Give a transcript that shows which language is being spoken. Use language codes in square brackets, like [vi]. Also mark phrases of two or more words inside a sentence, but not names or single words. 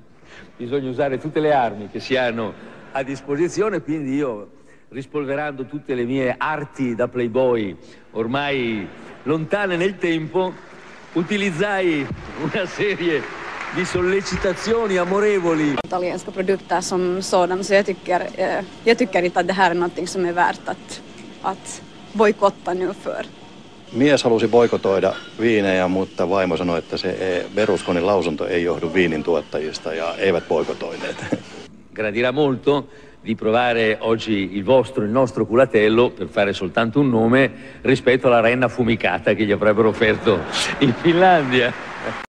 [it] Bisogna usare tutte le armi che si hanno a disposizione, quindi io, rispolverando tutte le mie arti da playboy ormai lontane nel tempo, utilizzai una serie di sollecitazioni amorevoli. [sv] Italienska produkter som sådan, så jag tycker inte att det här är någonting som är värt att bojkotta nu för. [fi] Mies halusi boikotoida viinejä, mutta vaimo sanoi, että se Berlusconin lausunto ei johdu viinin tuottajista ja eivät boikotoineet. [it] Gradirà molto di provare oggi il nostro culatello, per fare soltanto un nome, rispetto alla renna affumicata che gli avrebbero offerto in Finlandia.